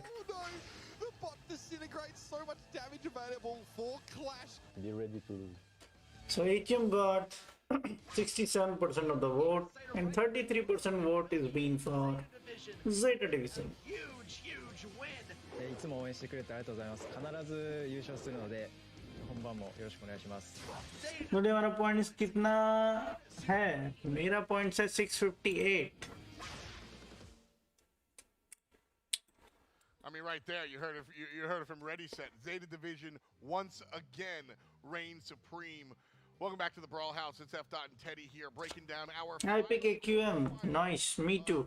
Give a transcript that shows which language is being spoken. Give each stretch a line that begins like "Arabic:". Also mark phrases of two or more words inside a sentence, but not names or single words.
English: Oh no! The bot disintegrates, so much damage available for Clash. Be ready to lose. So AQM got 67% of the vote and 33% vote is being for Zeta Division. Huge win.
Japanese: いつも応援してくれてありがとうございます。必ず優勝するので本番もよろしくお願いします。
Hindi: मुझे हमारा पॉइंट्स कितना है? मेरा पॉइंट्स है 658.
English: I mean, right there, you heard it from Ready Set. Zeta Division once again reigns supreme. Welcome back to the Brawl House. It's F. and Teddy here, breaking down our. I pick AQM. Nice, me too.